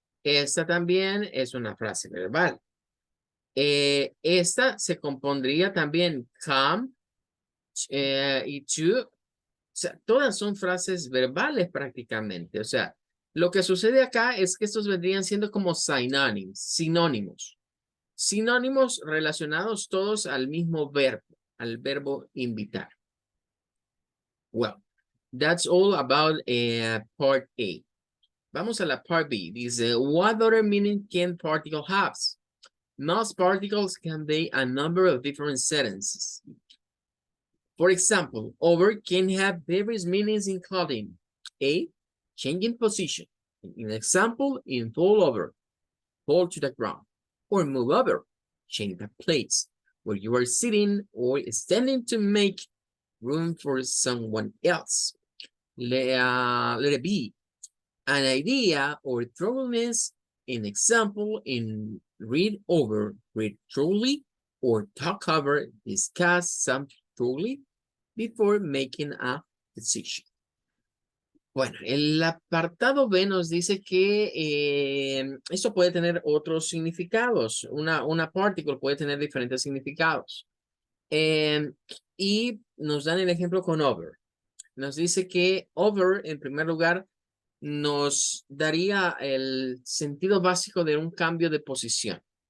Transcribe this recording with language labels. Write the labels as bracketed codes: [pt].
[es] Esta también es una frase verbal. Esta se compondría también come y to. O sea, todas son frases verbales prácticamente. O sea, lo que sucede acá es que estos vendrían siendo como sinónimos. Sinónimos relacionados todos al mismo verbo, al verbo invitar. [en] Well, that's all about part A. [es] Vamos a la part B. Dice, [en] what other meaning can particle have? Most particles convey a number of different sentences. For example, over can have various meanings including A, changing position. An example, in fall over, fall to the ground, or move over, change the place where you are sitting or standing to make room for someone else. Let it be an idea or thoroughness. An example, in read over, read thoroughly, or talk over, discuss something thoroughly before making a decision. [es] Bueno, el apartado B nos dice que esto puede tener otros significados. Una particle puede tener diferentes significados. Y nos dan el ejemplo con over. Nos dice que over, en primer lugar, nos daría el sentido básico de un cambio de posición.